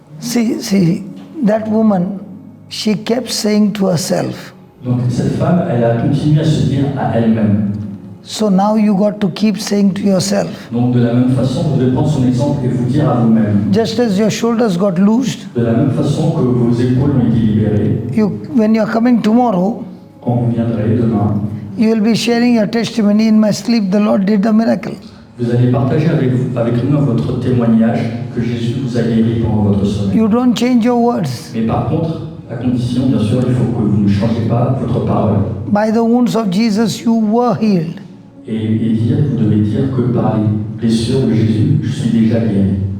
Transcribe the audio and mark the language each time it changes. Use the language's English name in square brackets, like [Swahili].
[English] See, that woman, she kept saying to herself, [French] Donc cette femme, elle a continué à se dire à elle-même. [English] so now you got to keep saying to yourself. [French] Donc de la même façon, vous devez prendre son exemple et vous dire à vous-même. [English] Just as your shoulders got loosed, [French] De la même façon que vos épaules ont été libérées, [English] when you're coming tomorrow, [French] quand vous viendrez demain, [English] you will be sharing your testimony. In my sleep, the Lord did a miracle. [French] vous allez partager avec nous votre témoignage que Jésus vous a guéri pendant votre sommeil. [English] You don't change your words. [French] Mais par contre, à condition, bien sûr, il faut que vous ne changez pas votre parole. [English] By the wounds of Jesus, you were healed. [French] Et dire, vous devez dire que par les blessures de Jésus, je suis déjà guéri.